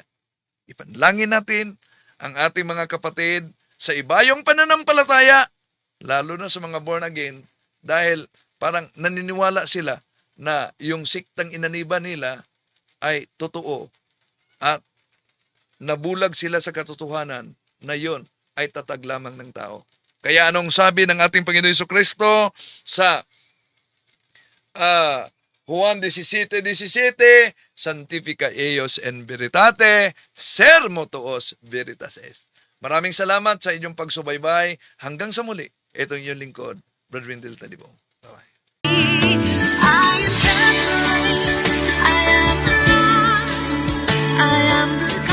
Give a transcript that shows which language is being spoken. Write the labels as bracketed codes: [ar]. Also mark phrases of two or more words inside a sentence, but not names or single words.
[tl] Ipanalangin natin ang ating mga kapatid sa ibayong pananampalataya, lalo na sa mga [en] born again, [tl] dahil parang naniniwala sila na yung siktang inaniba nila ay totoo at nabulag sila sa katotohanan na yon ay tatag lamang ng tao. Kaya anong sabi ng ating Panginoon Jesucristo sa Juan 17:17, [la] Sanctifica eius en veritate, sermo tuos veritas est. [tl] Maraming salamat sa inyong pagsubaybay. Hanggang sa muli, ito yung lingkod, Brother Wendell Talibong. Bye-bye. [en] I am Catholic, I am alive, I am